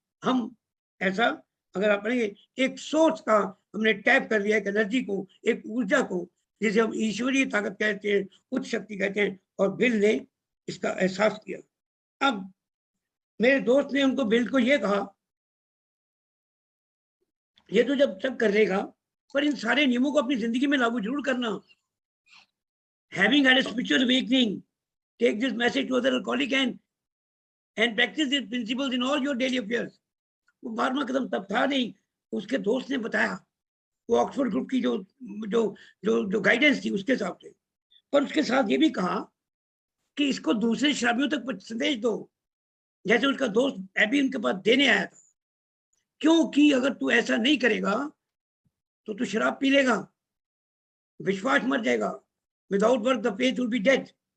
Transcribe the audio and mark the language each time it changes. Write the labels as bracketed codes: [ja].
[hi] हम ऐसा, अगर आप पढ़ेंगे, एक सोच का हमने टैप कर लिया, एक एनर्जी को, एक ऊर्जा को, जिसे हम ईश्वरीय ताकत कहते हैं, उच्च शक्ति कहते हैं, और बिल ने इसका एहसास किया। अब मेरे दोस्त ने उनको बिल को ये कहा, ये तो जब सब करेगा, पर इन सारे नियमों को अपनी जिंदगी में लागू जरूर करना। [en] Having had a spiritual awakening, take this message to other alcoholic and practice these principles in all your daily affairs. [hi] वो 12वां कदम तब था नहीं, उसके दोस्त ने बताया, वो ऑक्सफोर्ड ग्रुप की जो जो जो जो गाइडेंस थी उसके हिसाब से। पर उसके साथ ये भी कहा कि इसको दूसरे शराबियों तक संदेश दो, जैसे उसका दोस्त एबी उनके पास देने आया था, क्योंकि अगर तू ऐसा नहीं करेगा तो तू शराब पी लेगा, विश्वास मर जाएगा, [en] Without work the faith will be dead.